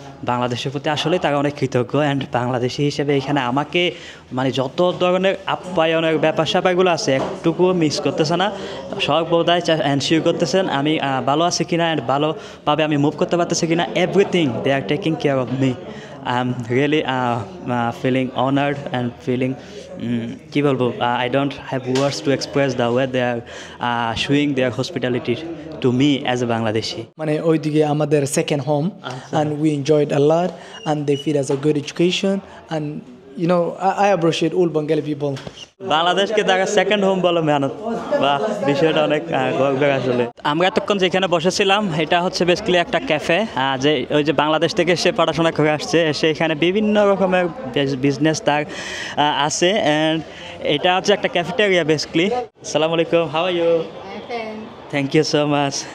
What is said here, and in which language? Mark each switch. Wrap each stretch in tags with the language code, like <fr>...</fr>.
<bn>বাংলাদেশের প্রতি আসলে তারা অনেক কৃতজ্ঞ। অ্যান্ড বাংলাদেশি হিসেবে এখানে আমাকে মানে যত ধরনের আপ্যায়নের ব্যাপার স্যাপারগুলো আছে একটুকুও মিস করতেছে না, সর্বদাই এনশিওর করতেছেন আমি ভালো আছি কিনা অ্যান্ড ভালোভাবে আমি মুভ করতে পারতেছি কিনা।</bn> <en>Everything they are taking care of me. I am really feeling honoured and feeling</en> <bn>কি বলবো,</bn> <en>I don't have words to express the way they are showing their hospitality to me as a Bangladeshi.</en> <bn>মানে ওইদিকে আমাদের second home,</bn> <en>and we enjoyed a lot, and they feed us a good education, and you know I appreciate all Bengali people.</en> <bn>বাংলাদেশকে তারা second home বলে মেহনত, বা বিষয়টা অনেক গর্বের আসলে। আমরা এতক্ষণ যেখানে বসেছিলাম এটা হচ্ছে বেসিক্যালি একটা ক্যাফে, যে ওই যে বাংলাদেশ থেকে এসে পড়াশোনা করে আসছে, এসে এখানে বিভিন্ন রকমের বিজনেস তার আছে। অ্যান্ড এটা হচ্ছে একটা ক্যাফেটেরিয়া বেসিক্যালি। আসসালামু আলাইকুম,</bn> <en>How are you? Thank you so much.</en>